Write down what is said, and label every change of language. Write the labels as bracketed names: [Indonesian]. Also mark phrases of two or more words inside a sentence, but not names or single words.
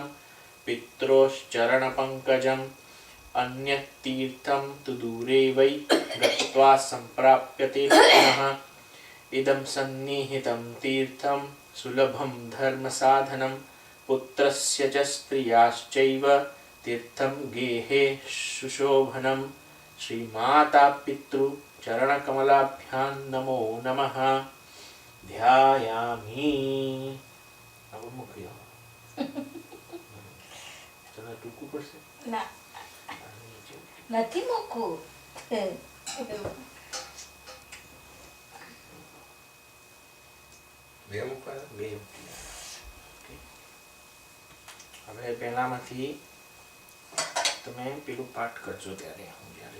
[Sanskrit] पित्रोश्चरणपङ्कजम् अन्यत्तीर्थं तु दूरे वै गत्वा सम्प्राप्यते पुनः इदं सन्निहितं तीर्थं सुलभं धर्मसाधनं पुत्रस्य च स्त्रियाश्चैव तीर्थं गेहे सुशोभनं श्रीमाता पितृ चरणकमलाभ्यां नमो नमः। ध्यायामि। [Gujarati] નથી મૂકવું. હવે પહેલામાંથી તમે પેલું પાઠ કરજો ત્યારે હું જ્યારે